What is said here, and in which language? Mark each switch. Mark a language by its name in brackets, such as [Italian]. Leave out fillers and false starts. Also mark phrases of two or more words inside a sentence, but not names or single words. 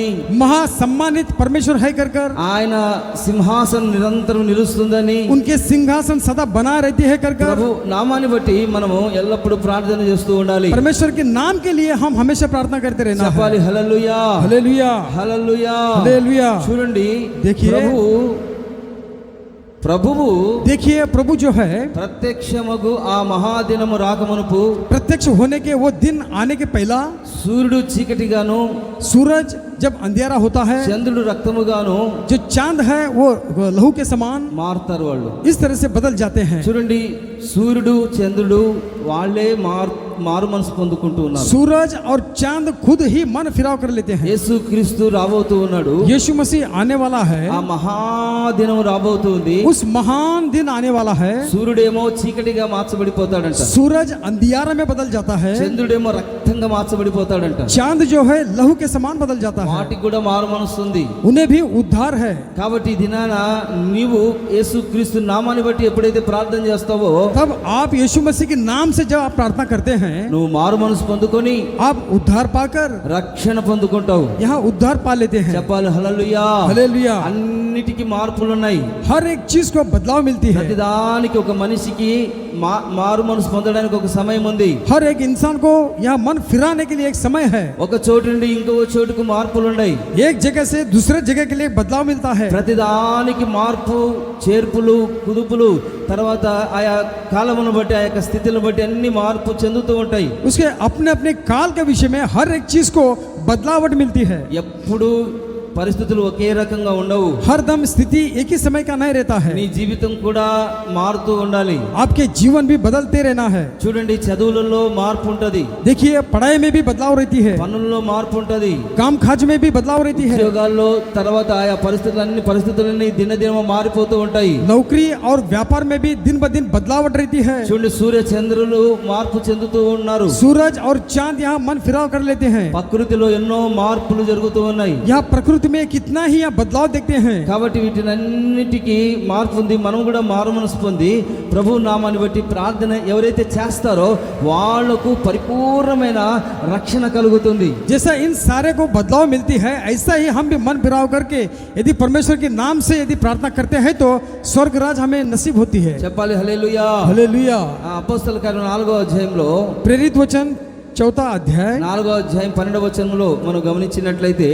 [Hindi] महासम्मानित परमेश्वर है कर, [Telugu] ఆయన సింహాసనం నిరంతరం నిలుస్తుందని, [Hindi] उनके सिंहासन सदा बना रहती है कर। [Telugu] ప్రభు నామాన్ని బట్టి మనము ఎల్లప్పుడూ ప్రార్థన చేస్తూ ఉండాలి. [Hindi] परमेश्वर के नाम के लिए हम हमेशा प्रार्थना करते रहना है। [Telugu] చెప్పాలి హల్లెలూయా. [Hindi] हालेलुया। [Telugu] హల్లెలూయా. [Hindi] हालेलुया। [Telugu] చూడండి, [Hindi] देखिए, [Telugu] ప్రభువు [Hindi] देखिए प्रभु जो है [Telugu] ప్రత్యక్షమగు ఆ మహాదినము రాకమునుపు, [Hindi] प्रत्यक्ष होने के वो दिन आने के पहला, [Telugu] సూర్యుడు చీకటిగాను, [Hindi] सूरज जब अंधेरा होता है, [Telugu] చంద్రుడు రక్తముగాను [Hindi] जो चांद है वो लहू के समान [Telugu] మారుతారు వాళ్ళు. [Hindi] इस तरह से बदल जाते हैं। [Telugu] చూడండి, సూర్యుడు చంద్రుడు వాళ్ళే మారు మనసు పొందుకుంటూ ఉన్నారు. [Hindi] सूरज और चांद खुद ही मन फिराव कर लेते हैं। [Telugu] యేసుక్రీస్తు రాబోతూ ఉన్నాడు. [Hindi] यीशु मसीह आने वाला है, [Telugu] ఆ మహాదినం రాబోతుంది. [Hindi] उस महान दिन आने वाला है। [Telugu] సూర్యుడేమో చీకటిగా మార్చబడిపోతాడంట, [Hindi] सूरज अंधियारा में बदल जाता है, [Telugu] చంద్రుడేమో రక్తంగా మార్చబడిపోతాడంట. [Hindi] चांद जो है लहू के समान बदल जाता है। [Telugu] వాటికి కూడా మారు మనస్తుంది. [Hindi] उन्हें भी उद्धार है। [Telugu] కాబట్టి ఈ దినాన నీవు యేసుక్రీస్తు నామాన్ని బట్టి ఎప్పుడైతే ప్రార్థన చేస్తావో, [Hindi] तब आप यीशु मसीह के नाम से जब आप प्रार्थना करते हैं, [Telugu] నువ్వు మారు మనసు పొందుకొని [Hindi] आप उद्धार पाकर [Telugu] రక్షణ పొందుకుంటావు. [Hindi] यहाँ उद्धार पा लेते हैं। [Telugu] చెప్పాలి హల్లెలూయా. [Hindi] हालेलुया। [Telugu] అన్నిటికీ మార్పులు ఉన్నాయి. [Hindi] हर एक चीज को बदलाव मिलती है। [Telugu] ప్రతిదానికి ఒక మనిషికి మారు మనసు పొందడానికి ఒక సమయం ఉంది. [Hindi] हर एक इंसान को यहाँ मन फिराने के लिए एक समय है। [Telugu] ఒక చోటు నుండి ఇంకో చోటుకు మార్పులు ఉన్నాయి. [Hindi] एक जगह से दूसरे जगह के लिए बदलाव मिलता है। [Telugu] ప్రతిదానికి మార్పు, చేర్పులు, కుదుపులు, తర్వాత ఆయా కాలమును బట్టి ఆ యొక్క స్థితిని బట్టి అన్ని మార్పు చెందుతూ ఉంటాయి. [Hindi] उसके अपने अपने काल के विषय में हर एक चीज को बदलावट मिलती है। [Telugu] ఎప్పుడు పరిస్థితులు ఒకే రకంగా ఉండవు. [Hindi] हर दम स्थिति एक ही समय का नहीं रहता है। [Telugu] నీ జీవితం కూడా మారుతూ ఉండాలి. [Hindi] आपके जीवन भी बदलते रहना है। [Telugu] చూడండి, చదువులలో మార్పు ఉంటది, [Hindi] देखिए पढ़ाई में भी बदलाव रहती है, [Telugu] పనుల్లో మార్పు ఉంటది, [Hindi] काम काज में भी बदलाव रहती है, [Telugu] ఉద్యోగాల్లో తర్వాత ఆయా పరిస్థితులన్నీ దినదినం మారిపోతూ ఉంటాయి. [Hindi] नौकरी और व्यापार में भी दिन ब दिन बदलावट रहती है। [Telugu] చూడండి, సూర్య చంద్రులు మార్పు చెందుతూ ఉన్నారు. [Hindi] सूरज और चांद यहाँ मन फिराव कर लेते हैं। [Telugu] ప్రకృతిలో ఎన్నో మార్పులు జరుగుతూ ఉన్నాయి. [Hindi] यहाँ प्रकृति में कितना ही यहाँ बदलाव देखते हैं। [Telugu] కాబట్టి వీటినన్నిటికీ మార్పు ఉంది. మనం కూడా మారు మనసు పొంది ప్రభు నామాన్ని బట్టి ప్రార్థన ఎవరైతే చేస్తారో వాళ్లకు పరిపూర్ణమైన రక్షణ కలుగుతుంది. [Hindi] जैसा इन सारे को बदलाव मिलती है, ऐसा ही हम भी मन फिराव करके यदि परमेश्वर के नाम से यदि प्रार्थना करते हैं तो स्वर्ग राज हमें नसीब होती है। [Telugu] చెప్పాలి హల్లెలూయా. [Hindi] हालेलुया। [Telugu] అపోస్తల కార్యం 4వ అధ్యాయంలో [Hindi] प्रेरित वचन 4 अध्याय [Telugu] 4వ అధ్యాయం 12వ వచనంలో మనం గమనించినట్లయితే